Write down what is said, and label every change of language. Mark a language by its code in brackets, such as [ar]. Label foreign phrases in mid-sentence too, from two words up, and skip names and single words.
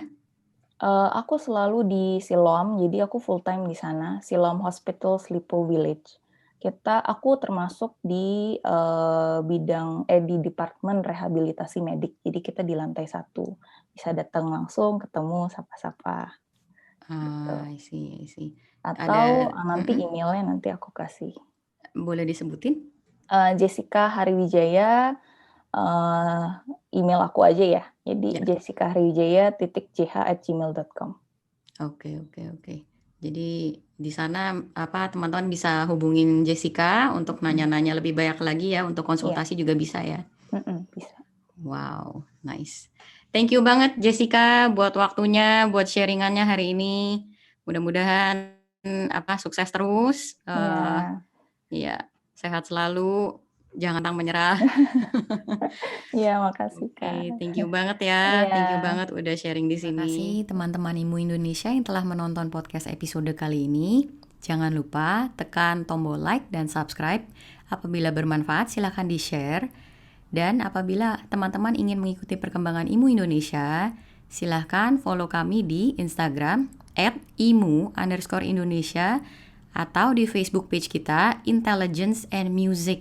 [id] Aku selalu di Siloam, jadi aku [en] full time [id] di sana, Siloam Hospital Slipo Village. Aku termasuk di, di departemen rehabilitasi medik, jadi kita di lantai 1, bisa datang langsung, ketemu, sapa-sapa, gitu. [en] I see, I see. [id] Atau, Ada, nanti emailnya nanti aku kasih. boleh disebutin? Jessica Hariwijaya, eee, email aku aja ya, jadi Ya. jessicahariwijaya.ch@gmail.com. Oke, oke, oke. Jadi di sana teman-teman bisa hubungin Jessica untuk Mhm, nanya-nanya lebih banyak lagi ya, untuk iya, konsultasi juga bisa ya. bisa. [en] Wow, nice. Thank you [id] banget Jessica buat waktunya, buat sharingannya hari ini. Mudah-mudahan sukses terus. Iya. Iya, sehat selalu, jangan pantang menyerah. Iya, makasih, Kak. Oke, [en] thank you [id] banget ya. Iya, [en] Thank you [id] banget udah sharing di Terima sini. kasih teman-teman Imu Indonesia yang telah menonton podcast episode kali ini. Jangan lupa tekan tombol like dan subscribe. Apabila bermanfaat silahkan di-share. Dan apabila teman-teman ingin mengikuti perkembangan Imu Indonesia, silahkan follow kami di Instagram @imu_Indonesia atau di Facebook page kita Intelligence and Music.